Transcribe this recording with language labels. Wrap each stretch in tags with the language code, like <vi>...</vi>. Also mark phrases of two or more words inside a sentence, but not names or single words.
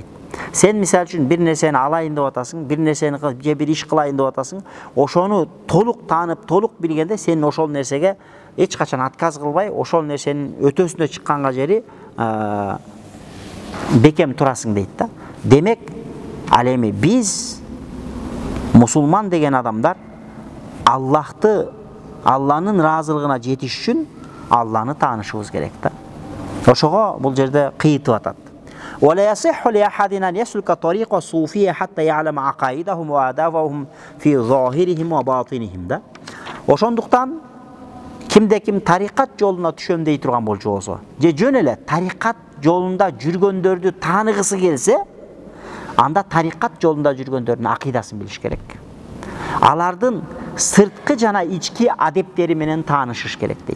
<ky>Сен мисал үчүн бир нерсени алайын деп атасың, бир нерсени же бир иш кылайын деп атасың, ошону толук таанып, толук билгенде сен ошол нерсеге эч качан отказ кылбай, ошол нерсенин өтөсүнө чыкканга жери бекем турасың дейт да. Демек, ал эми биз мусулман деген адамдар Алланын ыраазылыгына жетиш үчүн Алланы таанышыбыз керек да. Ошого бул жерде кыйытып атат.</ky> <ar>ولا يصح لأحد أن يسلك طريق الصوفية حتى يعلم عقائدهم وآدابهم في ظاهرهم وباطنهم да.</ar> <ky>Ошондуктан кимде ким тарикат жолуна түшөм дей турган болчу болсо, же жөн эле тарикат жолунда жүргөндөрдү тааныгысы келсе, анда тарикат жолунда жүргөндөрдүн акыйдасын билиш керек. Алардын сырткы жана ички адептери менен таанышыш керек дейт.</ky>